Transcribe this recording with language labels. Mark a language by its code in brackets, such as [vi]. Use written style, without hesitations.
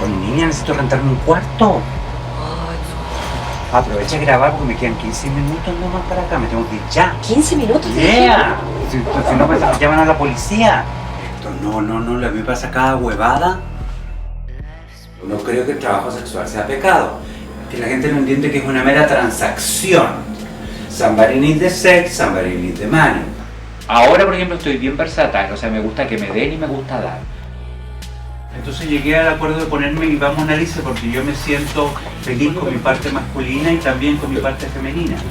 [es] Oye, niña, necesito rentarme un cuarto. Aprovecha de grabar porque me quedan 15 minutos nomás para acá. Me tengo que ir ya. ¿15 minutos? Yeah. Si no, me llaman a la policía. Esto no, a mí me pasa cada huevada. No creo que el trabajo sexual sea pecado. Que la gente no entiende que es una mera transacción. [en] Somebody needs the sex, somebody needs the money. [es] Ahora, por ejemplo, estoy bien versátil, o sea, me gusta que me den y me gusta dar. Entonces llegué al acuerdo de ponerme Iván Mona Lisa porque yo me siento feliz con mi parte masculina y también con mi parte femenina.